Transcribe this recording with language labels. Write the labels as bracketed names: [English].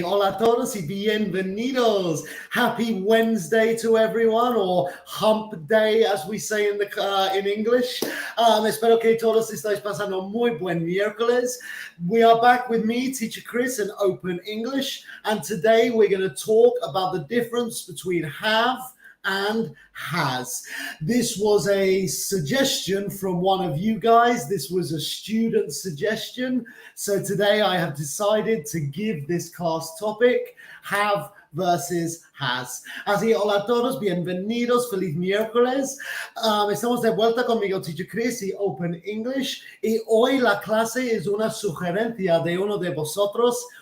[Spanish] Hola a todos y bienvenidos. [English] Happy Wednesday to everyone, or hump day, as we say in English. [Spanish] Espero que todos estáis pasando muy buen miércoles. [English] We are back with me, Teacher Chris, in Open English, and today we're going to talk about the difference between have and has. This was a suggestion from one of you guys. This was a student suggestion. So today I have decided to give this class topic, have versus has. [Spanish] Así, hola a todos, bienvenidos, feliz miércoles. Estamos de vuelta conmigo, Teacher Chris, y Open English. Y hoy la clase es una sugerencia de uno de vosotros.